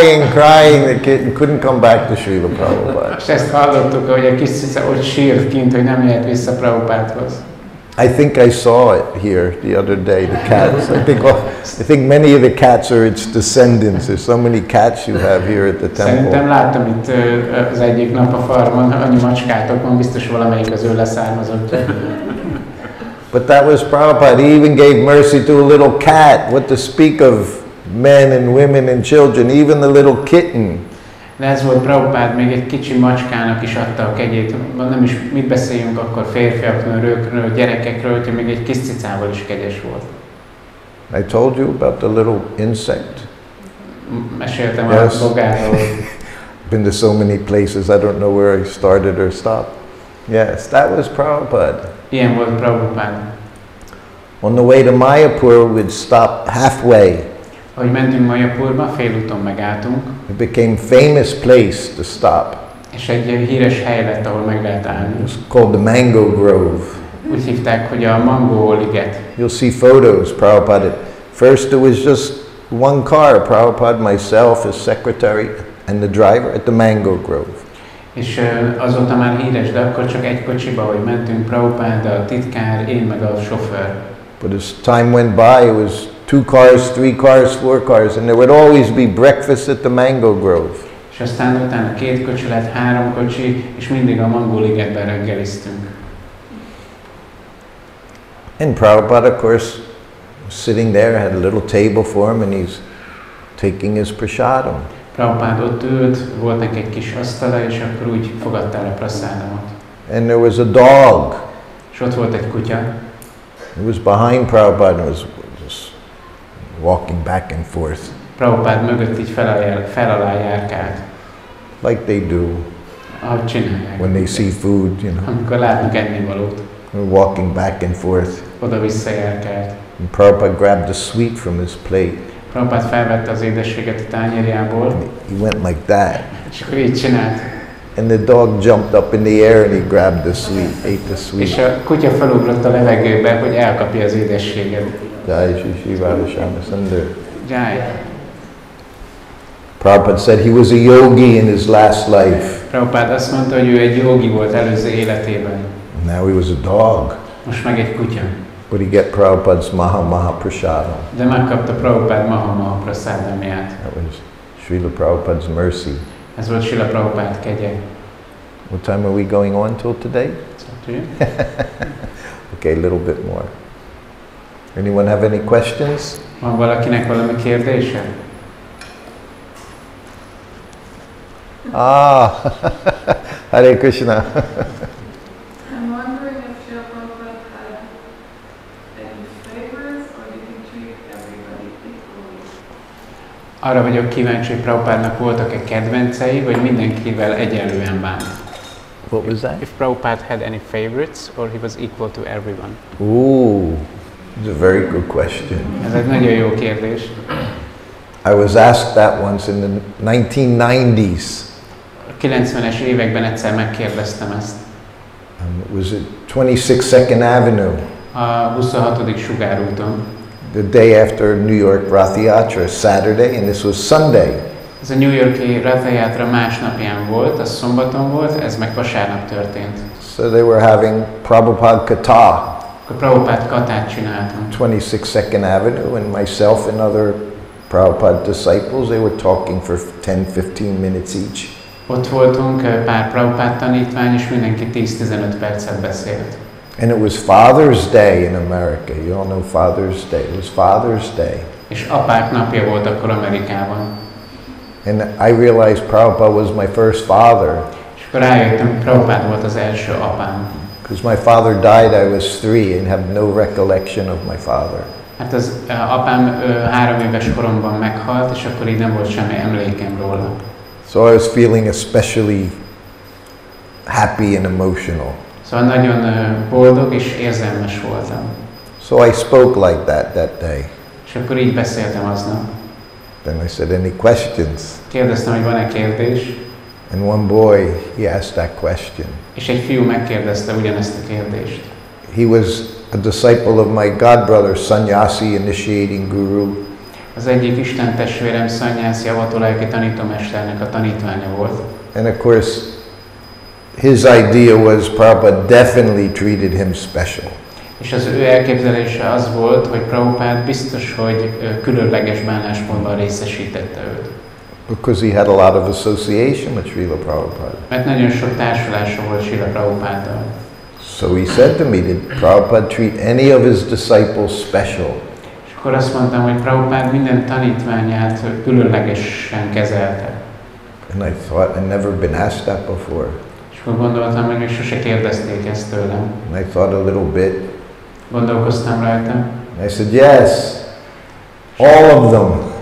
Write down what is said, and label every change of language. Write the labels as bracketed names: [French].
[English] Crying. The kitten couldn't come back to Srila Prabhupada. [Hungarian] És ezt hallottuk, hogy a kis cica ott sírt kint, hogy nem jöhet vissza Prabhupádhoz. [English] I think I saw it here the other day, the cats. I think many of the cats are its descendants. There's so many cats you have here at the temple. [Hungarian] Szerintem láttam itt az egyik nap a farmon, annyi macskátok van, biztos valamelyik az ő leszármazott. [English] But that was Prabhupada. He even gave mercy to a little cat. What to speak of men and women and children, even the little kitten. [Hungarian] De ez volt Prabhupád, még egy kicsi macskának is adta a kegyét. Nem is mit beszéljünk akkor férfiakról, nőkről, gyerekekről, hogy még egy kis cicával is kegyes volt. [English] I told you about the little insect. [Hungarian] Meséltem a bogáról. [English] Been to so many places, I don't know where I started or stopped. Yes, that was Prabhupada. [Hungarian] Ilyen volt Prabhupád. [English] On the way to Mayapur, we'd stop halfway. [Hungarian] Ahogy mentünk Mayapurba, félúton megálltunk. [English] It became famous place to stop. [Hungarian] És egy híres hely lett, ahol meg lehet állni. [English] It was called the Mango Grove. [Hungarian] Úgy hívták, hogy a Mangó liget. [English] You'll see photos, Prabhupada. First there was just one car, Prabhupada, myself, his secretary, and the driver at the Mango Grove. [Hungarian] És azóta már híres, de akkor csak egy kocsiba, hogy mentünk, Prabhupada, a titkár, én meg a sofőr. [English] But as time went by, it was 2 cars, 3 cars, 4 cars, and there would always be breakfast at the Mango Grove. [Hungarian] És aztán utána 2 kocsi lett, 3 kocsi, és mindig a Mangó ligetben reggeliztünk. [English] And Prabhupada, of course, was sitting there, had a little table for him, and he's taking his prasadam. [Hungarian] Prabhupád ott ült, volt neki egy kis asztala, és akkor úgy fogadta el a praszádamat. [English] And there was a dog. [Hungarian] És ott volt egy kutya. [English] It was behind Prabhupada and was just walking back and forth. [Hungarian] Prabhupád mögött így fel alá járkált. [English] Like they do. [Hungarian] Ahogy csinálják. [English] When they see food, you know. [Hungarian] Amikor látnak ennivalót. [English] Walking back and forth. [Hungarian] Oda-vissza járkált. [English] And Prabhupada grabbed the sweet from his plate. [Hungarian] Prabhupád felvette az édességet a tányérjából. [English] He went like that. [Hungarian] És akkor így csinált. [English] And the dog jumped up in the air and he grabbed the sweet, ate the sweet. [Hungarian] És a kutya felugrott a levegőbe, hogy elkapja az édességet. [Hindi] Jai Shri Shri Radha Sundar. Jai. [English] Prabhupada said he was a yogi in his last life. [Hungarian] Prabhupád azt mondta, hogy ő egy jogi volt előző életében. [English] Now he was a dog. [Hungarian] Most meg egy kutya. [English] But he get Prabhupada's Maha Prasadam. [Hungarian] De megkapta Prabhupád Maha Prasadamját. [English] That was Srila Prabhupada's mercy. [Hungarian] Ez volt Srila Prabhupád kegye. [English] What time are we going on till today? Okay, a little bit more. Anyone have any questions? [Hungarian] Van valakinek valami kérdése? [English] Hare Krishna. I'm wondering if Srila Prabhupada had any favorites, or did he treat everybody equally? [Hungarian] Arra vagyok kíváncsi, hogy Prabhupádnak voltak-e kedvencei, vagy mindenkivel egyenlően bánt? [English] What was that? If Prabhupada had any favorites, or he was equal to everyone? Ooh, it's a very good question. [Hungarian] Ez egy nagyon jó kérdés. [English] I was asked that once in the 1990s. [Hungarian] A 90-es években egyszer megkérdeztem ezt. [English] It was at 26th 2nd Avenue. [Hungarian] A 26. Sugárúton. [English] The day after New York Vraja-dhama, Saturday, and this was Sunday. [Hungarian] Ez a New York-i Vraja-dhama másnapján volt, az szombaton volt, ez meg vasárnap történt. [English] So they were having Prabhupada katha. [Hungarian] Akkor Prabhupada kathát csináltam. [English] 26th 2nd Avenue, and myself and other Prabhupada disciples, they were talking for 10-15 minutes each. [Hungarian] Ott voltunk, pár Prabhupada tanítvány, és mindenki 10-15 percet beszélt. [English] And it was Father's Day in America. You all know Father's Day. It was Father's Day. [Hungarian] És apák napja volt akkor Amerikában. [English] And I realized Prabhupada was my first father. [Hungarian] És akkor rájöttem, hogy Prabhupada volt az első apám. [English] Because my father died, I was 3 and have no recollection of my father. [Hungarian] Hát az apám 3 éves koromban meghalt, és akkor így nem volt semmi emlékem róla. [English] So I was feeling especially happy and emotional. [Hungarian] Szóval nagyon boldog és érzelmes voltam. [English] So I spoke like that day. [Hungarian] És akkor így beszéltem aznap. [English] Then I said, any questions? [Hungarian] Kérdeztem, hogy van-e kérdés. [English] And one boy, he asked that question. [Hungarian] És egy fiú megkérdezte ugyanezt a kérdést. [English] He was a disciple of my godbrother, Sannyasi Initiating Guru. [Hungarian] Az egyik Isten testvérem Sannyasi avatolajki tanítómesternek a tanítványa volt. [English] And of course, his idea was Prabhupada definitely treated him special. [Hungarian] És az ő elképzelése az volt, hogy Prabhupada biztos, hogy különleges bánásmódban részesítette őt. [English] Because he had a lot of association with Srila Prabhupada. [Hungarian] Mert nagyon sok társulása volt Srila Prabhupaddal. [English] So he said to me, did Prabhupada treat any of his disciples special? [Hungarian] És akkor azt mondtam, hogy Prabhupada minden tanítványát különlegesen kezelte. [English] And I thought, I'd never been asked that before. [Hungarian] És akkor gondoltam, hogy még sose kérdezték ezt tőlem. [English] And I thought a little bit. [Hungarian] Gondolkoztam rajta. [English] And I said, yes, all of them.